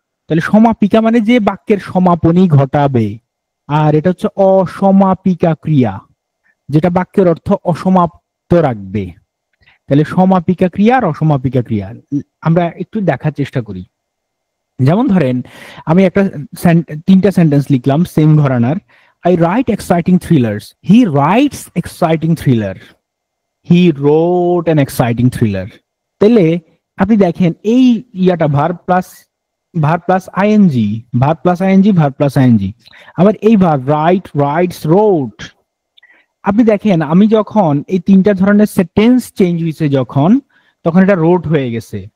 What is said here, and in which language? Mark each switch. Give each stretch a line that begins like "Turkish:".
Bangla: তাহলে সমাপিকা মানে যে বাক্যের সমাপনী ঘটাবে, আর এটা হচ্ছে অসমাপিকা ক্রিয়া, যেটা বাক্যের অর্থ অসমাপ্ত রাখবে। তাহলে সমাপিকা ক্রিয়া আর অসমাপিকা ক্রিয়া আমরা একটু দেখার চেষ্টা করি। যেমন ধরেন আমি একটা 3টা সেন্টেন্স লিখলাম সেম ঘরানার।
English: I write exciting thrillers. He writes exciting thriller. He wrote an exciting thriller.
Bangla: তাহলে আপনি দেখেন এই ইয়াটা verb plus ING, verb plus ING, verb plus ING. আবার এই ভার্ব রাইট, রাইটস, রোট। আপনি দেখেন আমি যখন এই 3টা ধরনের সেন্টেন্স চেঞ্জ হয়েছে তখন এটা রোট হয়ে গেছে।